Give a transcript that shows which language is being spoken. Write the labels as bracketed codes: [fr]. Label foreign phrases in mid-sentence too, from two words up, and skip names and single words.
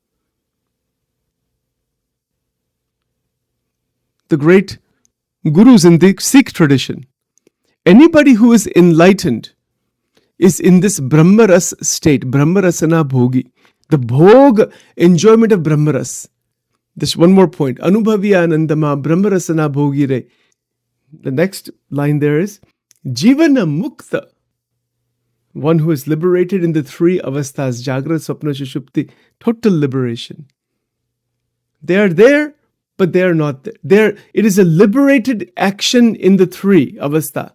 [en] The great gurus in the Sikh tradition. Anybody who is enlightened is in this Brahmaras state, [sa] ब्रह्मरसन भोगी. [en] The bhog, enjoyment of Brahmaras. This one more point. [sa] अनुभविय आनन्दम ब्रह्मरसन भोगिरे. [en] The next line there is [sa] जीवन मुक्त. [en] One who is liberated in the three avasthas, [sa] जाग्रत्, स्वप्न, सुषुप्ति. [en] Total liberation. They are there, but they are not there. It is a liberated action in the three avastha.